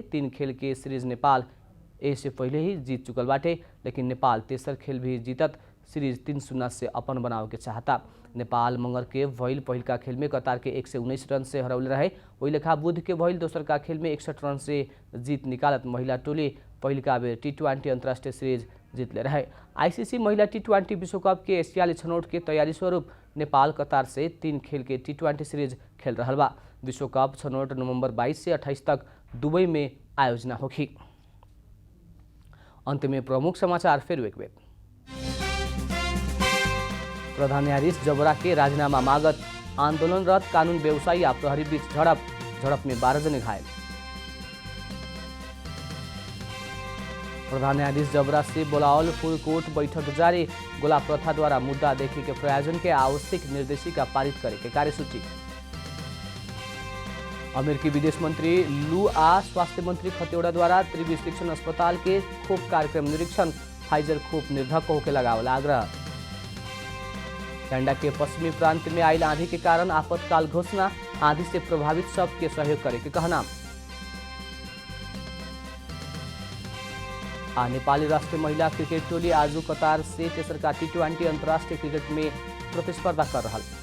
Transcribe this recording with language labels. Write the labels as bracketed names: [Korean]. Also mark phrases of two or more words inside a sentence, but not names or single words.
[Bhojpuri] 3 खेल के सीरीज नेपाल से पहले ही जीत चुकल बाटे, लेकिन नेपाल तेसर खेल भी जीतत सीरीज 3-0 से अपन बनावे के चाहता। नेपाल मंगर के भइल पहिलका खेल में कतार के 119 रन से हरौले रहे। वही लेखा बुध के भइल दोसर का खेल में 61 रन से जीत निकालत महिला टोली पहिलका बेर टी20 अंतर्राष्ट्रीय सीरीज जीतले रहे। आईसीसी महिला टी20 विश्व कप के एशियाली छनौट के तैयारी स्वरूप नेपाल कतार से 3 खेल के टी20 सीरीज खेल रहल बा। विश्व कप छनौट नवंबर 22 से 28 तक दुबई में आयोजना होगी। अंत में प्रमुख समाचार फिर एक बेर। प्रधान न्यायाधीश जबरा के राजीनामा मागत आंदोलनरत कानून व्यवसायी आ प्रहरी बीच झड़प में 12 जने घायल। प्रधान न्यायाधीश जबरा से बोलावल फुल कोर्ट बैठक जारी। गोला प्रथा द्वारा मुद्दा देखे के प्रयोजन के आवश्यक निर्देशिका पारित करे के कार्यसूची। अमेरिकी विदेश मंत्री लू आ स्वास्थ्य मंत्री खतेवड़ा द्वारा त्रिवी शिक्षण अस्पताल के खोप कार्यक्रम निरीक्षण। फाइजर खोप निर्धक होके लगावल आग्रह। कनाडा के पश्चिमी प्रांत में आयल आंधी के कारण आपातकाल घोषणा। आंधी से प्रभावित सबके सहयोग करे के कहना। नेपाली राष्ट्रीय महिला क्रिकेट टोली आज कतार से तेसरका टी20 अंतर्राष्ट्रीय क्रिकेट में प्रतिस्पर्धा कर रहा।